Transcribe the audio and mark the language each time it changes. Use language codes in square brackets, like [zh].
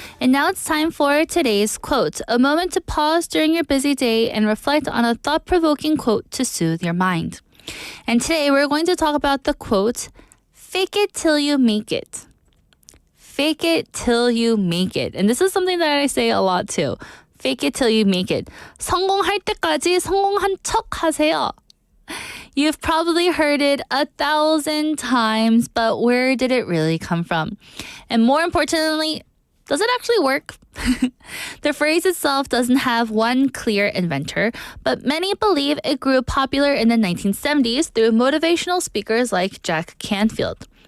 [en] And now it's time for today's quote, a moment to pause during your busy day and reflect on a thought-provoking quote to soothe your mind. And today we're going to talk about the quote, fake it till you make it. Fake it till you make it. And this is something that I say a lot too. Fake it till you make it. [ko] 성공할 때까지 성공한 척 하세요. [en] You've probably heard it 1,000 times, but where did it really come from? And more importantly, does it actually work? The phrase itself doesn't have one clear inventor, but many believe it grew popular in the 1970s through motivational speakers like Jack Canfield.